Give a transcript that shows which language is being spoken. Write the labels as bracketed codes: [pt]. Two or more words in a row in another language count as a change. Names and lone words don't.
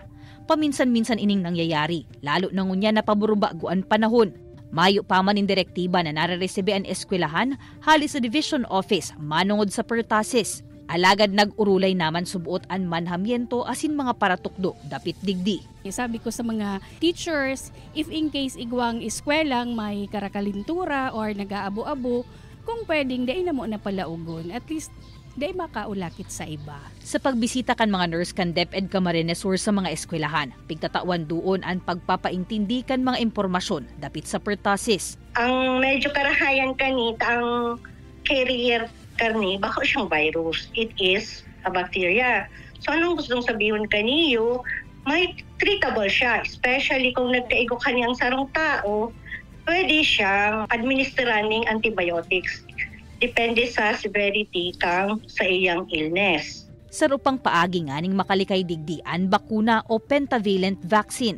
[bik] Paminsan-minsan ining nangyayari, lalo na ngunya na paburubaguan panahon. Mayo pa man in direktiba na nare-resibe ang eskwelahan halis sa division office manungod sa pertussis. Alagad nag-urulay naman subuot ang manhamiento asin mga paratukdo dapit digdi. Sabi ko sa mga teachers, [en] if in case [bik] igwang eskwelang may karakalintura or nag-aabo-abo, kung pwedeng dai na mo na palaugon, [en] at least [bik] dai makaulakit sa iba. Sa pagbisita kan mga nurse kan DepEd Camarines Sur sa mga eskwelahan, pigtatawan doon ang pagpapaintindi kan mga impormasyon dapit sa pertussis. Ang medyo karahayan kanita ang carrier karni, baka siyang virus. [en] It is a bacteria. [bik] So [tl] anong gustong sabihin [bik] kaniyo, may treatable siya. Especially kung nagkaigo kaniyang sarong tao, pwede siyang administeran ng antibiotics. Depende sa severity kang sa iyang illness. Sa rupang paagi nga ning makalikay digdian bakuna o [en] pentavalent vaccine.